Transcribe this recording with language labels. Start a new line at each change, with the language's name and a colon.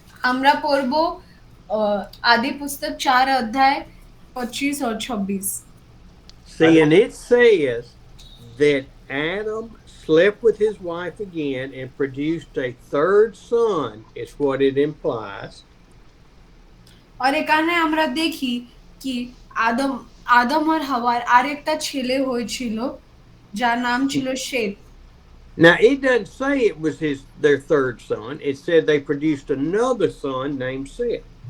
Bangla: আমরা পড়ব আদি পুস্তক 4 অধ্যায় 25
Hindi: और
Bangla: 26।
English: See, and it says that Adam slept with his wife again and produced a third son, is what it implies.
Bangla: আর এখানে আমরা দেখি কি আদম আর হাওয়ার আরেকটা ছেলে হয়েছিল যার নাম ছিল শেত।
English: Now, it doesn't say it was their third son. It said they produced another son named Seth.